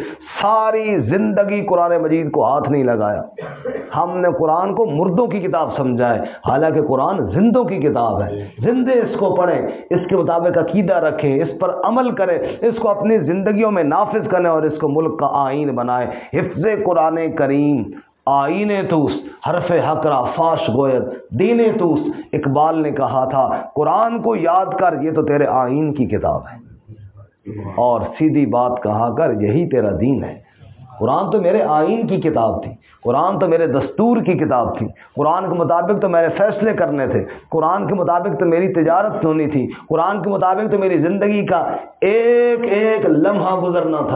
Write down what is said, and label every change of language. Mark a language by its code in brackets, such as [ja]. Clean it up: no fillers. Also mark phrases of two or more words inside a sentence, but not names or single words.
[ur] ساری زندگی قرآن مجید کو ہاتھ نہیں لگایا، ہم نے قرآن کو مردوں کی کتاب سمجھا ہے، حالانکہ قرآن زندوں کی کتاب ہے۔ زندے اس کو پڑھیں، اس کے مطابق عقیدہ رکھیں، اس پر عمل کریں، اس کو اپنی زندگیوں میں نافذ کریں اور اس کو ملک کا آئین بنائیں۔ [fa] حفظ قرآن کریم آئین توست، حرف حق را فاش گوید دین توست۔ [ur] اقبال نے کہا تھا قرآن کو یاد کر، یہ تو تیرے آئین کی کتاب ہے، اور سیدھی بات کہا کر یہی تیرا دین ہے۔ قرآن تو میرے آئین کی کتاب تھی، قرآن تو میرے دستور کی کتاب تھی، قرآن کے مطابق تو میں نے فیصلے کرنے تھے، قرآن کے مطابق تو میری تجارت ہونی تھی، قرآن کے مطابق تو میری زندگی کا ایک ایک لمحہ گزرنا تھا۔